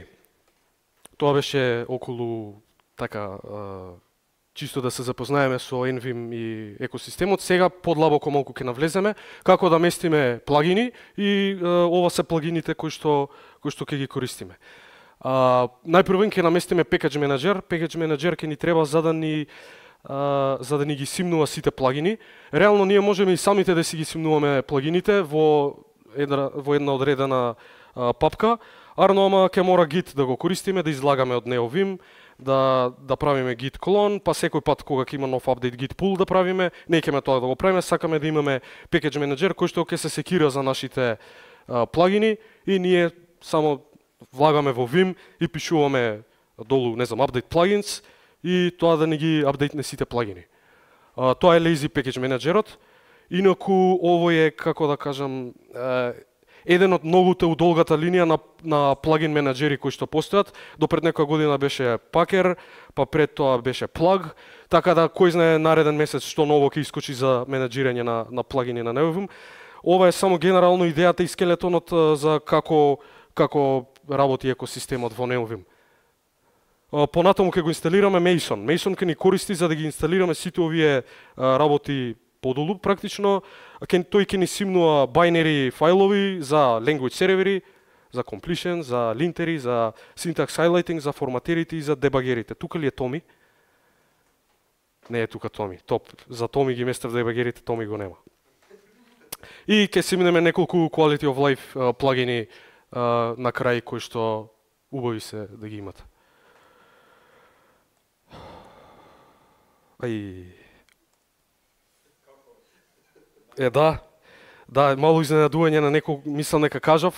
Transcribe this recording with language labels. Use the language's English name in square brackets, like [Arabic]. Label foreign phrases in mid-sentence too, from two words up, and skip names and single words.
[Macedonian] Тоа беше околу така чисто да се запознаеме со nvim и екосистемот. Сега подлабоко малку ќе навлеземе како да местиме плагини и ова се плагините кои што ќе ги користиме. Најпрво ќе наместиме [English] package manager. Package manager [Macedonian] ќе ни треба за да ни ги симнува сите плагини. Реално ние можеме и самите да си ги симнуваме плагините во една одредена папка, ама ќе мора Git да го користиме, да излагаме од него vim, да правиме git клон, па секој пат кога ќе има нов апдейт [English] git pull [Macedonian] да правиме, не ќе тоа да го правиме, сакаме да имаме [English] package manager [Macedonian] кој што ќе се секира за нашите плагини и ние само влагаме во vim и пишуваме долу, не знам, [English] update plugins [Macedonian] и тоа да не ги апдейтне сите плагини. Тоа е [English] lazy package [Macedonian] managerот. Инаку овој е, како да кажам, еден од многуте у долгата линија на плагин менеджери кои што постојат. До пред некоја година беше Packer, па пред тоа беше Plug, така да кој знае нареден месец што ново ќе искочи за менеджирање на плагини на Neovim. Ова е само генерално идејата и скелетонот за како работи екосистемот во Neovim. Понатаму ќе го инсталираме Mason. Mason ќе ни користи за да ги инсталираме сите овие работи подолу практично. Тој ќе ни симнува binary фајлови за [English] language serveri, [Macedonian] за completion, за линтери, за [English] syntax highlighting, [Macedonian] за форматерите и за дебагерите. Тука ли е Томи? Не е тука Томи. Топ. За Томи ги местев дебагерите, Томи го нема. И ќе симнеме неколку [English] quality of life [Macedonian] плагини на крај кои што убави се да ги имате. Да, мало изненадување на некој мислам нека кажав.